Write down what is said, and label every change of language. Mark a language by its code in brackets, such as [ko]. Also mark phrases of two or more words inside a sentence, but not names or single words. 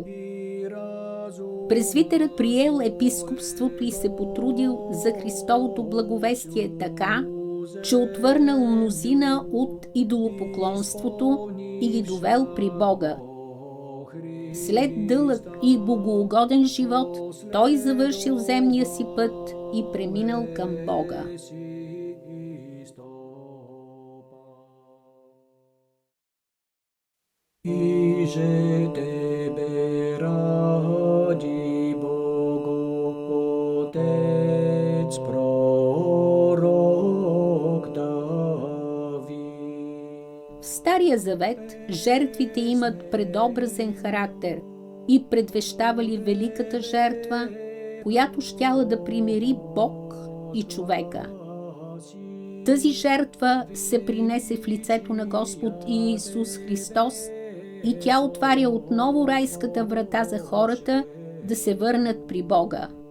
[bg] Презвитерът приел епископството и се потрудил за Христовото благовестие така, че отвърнал мнозина от идолопоклонството и ги довел при Бога. След дълъг и богоугоден живот, той завършил земния си път и преминал към Бога. Иже тебе ради Богу, Отец пророк Давид. В Стария завет жертвите имат предобразен характер и предвещавали великата жертва, която щяла да примири Бог и човека. Тази жертва се принесе в лицето на Господ Иисус Христос и тя отваря отново райската врата за хората да се върнат при Бога.